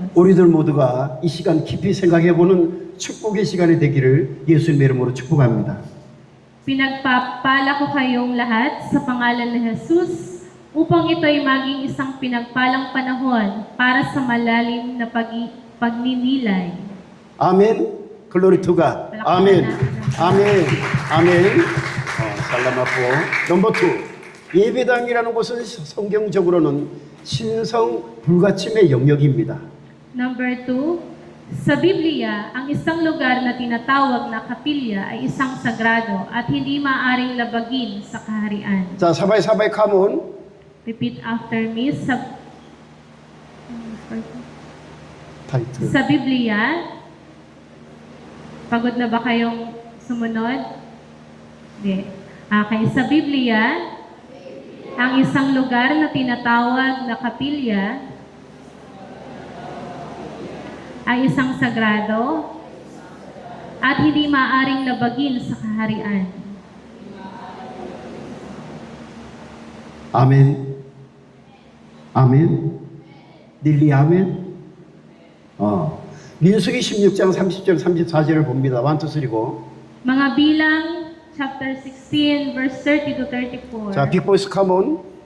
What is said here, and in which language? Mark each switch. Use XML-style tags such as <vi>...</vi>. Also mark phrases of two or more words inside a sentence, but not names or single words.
<ko>우리들 모두가 이 시간 깊이 생각해보는 축복의 시간이 되기를 예수님의 이름으로 축복합니다.</ko> <tl>Pinagpapala ko kayong lahat sa pangalan ni Jesus upang ito'y maging isang pinagpalang panahon para sa malalim na pagninilay.</tl> <ko>아멘.</ko> <en>glory to God.</en> <ko>아멘. 아멘. 아멘.</ko> <tl>salamat po. 넘버 2.</tl> <ko>예배당이라는 곳은 성경적으로는 신성 불가침의 영역입니다.</ko> <tl>Number 2, sa Biblia, ang isang lugar na tinatawag na kapilya ay isang sagrado at hindi maaaring labagin sa kaharian.</tl> <ko>자,</ko> <en>everybody come on. Repeat after me. 타이틀.</en> <tl>Sa Biblia, pagod na ba kayong sumunod? Hindi. Okay, sa Biblia, ang isang lugar na tinatawag na kapilya ay isang sagrado at hindi maaaring labagin sa kaharian.</tl> <ko>아멘. 아멘. 닐리 아멘. 민수기 16장 30절 34절을 봅니다. 1, 2, 3, 고.</ko> <tl>Mga bilang,</tl> <en>chapter 16, verse 30 to 34.</en> <ko>자,</ko> <en>big voice come on.</en>